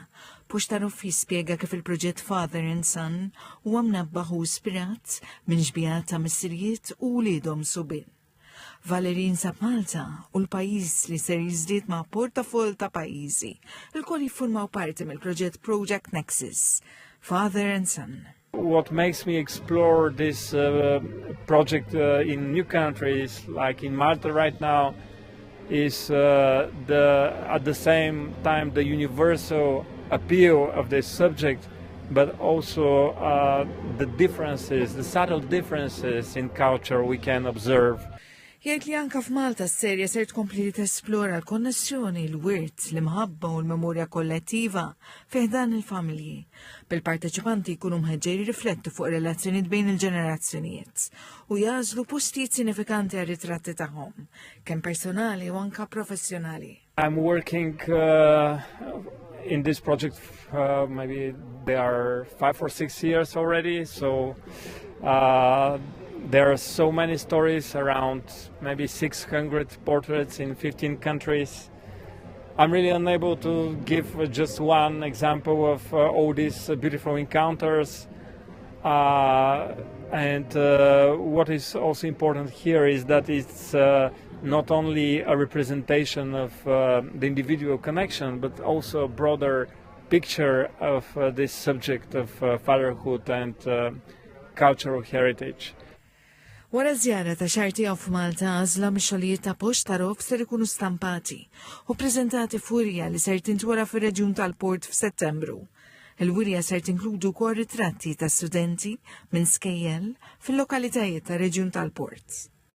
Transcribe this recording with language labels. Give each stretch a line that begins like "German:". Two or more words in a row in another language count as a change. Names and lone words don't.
Maltese: Pushtarov jispjega kif il-proġett Father and Son huwa mnabbaħ u ispirat minn ġbijat ta' missirijiet u wliedhom subien. Valerin sab Malta u l-pajjiż li ser jiżdied ma' portafol ta' pajjiżi, il-kol jiffurmaw parti mill-proġett Project Nexus, Father and Son.
English: What makes me explore this project in new countries, like in Malta right now, is at the same time the universal appeal of this subject, but also the differences, the subtle differences in culture we can observe.
Maltese: Jgħid li anka f'Malta s-serja ser tkompli li tesplora l-konnessjoni, l-wirt, l-imħabba u l-memorja kollettiva fiħdan il-familji. Bil-parteċipanti jkunu mħeġġeri riflettu fuq relazzjonijiet bejn il-ġenerazzjonijiet u jażlu postijiet sinifikanti għal ritratti tagħhom, kemm personali u anka professjonali.
English: I'm working in this project maybe they are 5 or 6 years already, so there are so many stories, around maybe 600 portraits in 15 countries. I'm really unable to give just one example of all these beautiful encounters. And what is also important here is that it's not only a representation of the individual connection, but also a broader picture of this subject of fatherhood and cultural heritage.
Maltese: Wara żjara ta' xahar tiegħu f'Malta għażla mix-xogħlijiet ta' Pushtarov ser ikunu stampati u ppreżentati f'wirja li ser tintwera fir-reġjun tal-Port f'Settembru. Il-wirja ser tinkludu wkoll ritratti ta' studenti minn skejjel fil-lokalitajiet tar-reġjun tal-Port.